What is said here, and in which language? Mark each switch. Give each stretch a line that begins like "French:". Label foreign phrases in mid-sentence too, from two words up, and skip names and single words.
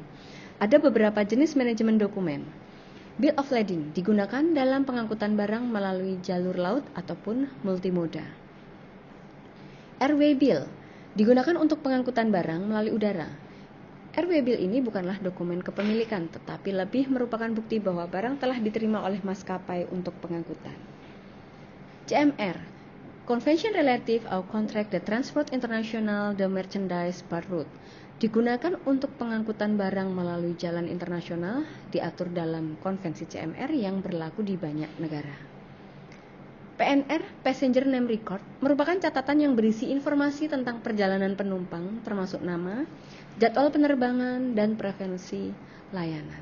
Indonesian: Ada beberapa jenis manajemen dokumen.
English: Bill of lading
Indonesian: digunakan dalam pengangkutan barang melalui jalur laut ataupun multimoda.
English: Airway bill
Indonesian: digunakan untuk pengangkutan barang melalui udara.
English: Airway bill
Indonesian: ini bukanlah dokumen kepemilikan, tetapi lebih merupakan bukti bahwa barang telah diterima oleh maskapai untuk pengangkutan. CMR, Convention Relative au Contract de Transport International de Merchandise par Route, digunakan untuk pengangkutan barang melalui jalan internasional, diatur dalam konvensi CMR yang berlaku di banyak negara. PNR,
English: Passenger Name Record,
Indonesian: merupakan catatan yang berisi informasi tentang perjalanan penumpang, termasuk nama, jadwal penerbangan, dan preferensi layanan.